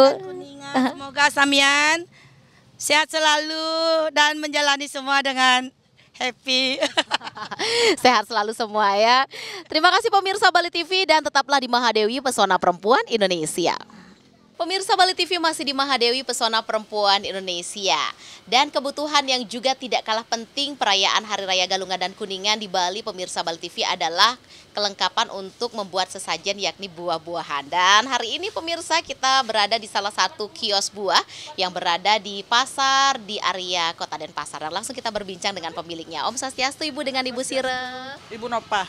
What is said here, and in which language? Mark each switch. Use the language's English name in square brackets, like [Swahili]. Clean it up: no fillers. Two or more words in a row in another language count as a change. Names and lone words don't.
[Indonesian] Semoga Samian sehat selalu dan menjalani semua dengan happy. Sehat selalu semua ya. Terima kasih pemirsa Bali TV dan tetaplah di Mahadewi Pesona Perempuan Indonesia. Pemirsa Bali TV masih di Mahadewi Pesona Perempuan Indonesia. Dan kebutuhan yang juga tidak kalah penting perayaan Hari Raya Galungan dan Kuningan di Bali, pemirsa Bali TV, adalah kelengkapan untuk membuat sesajen yakni buah-buahan. Dan hari ini pemirsa kita berada di salah satu kios buah yang berada di pasar di area Kota Denpasar. Dan langsung kita berbincang dengan pemiliknya. [Sanskrit] Om Swastiastu [Indonesian] Ibu dengan Ibu Sire. Ibu Nopah.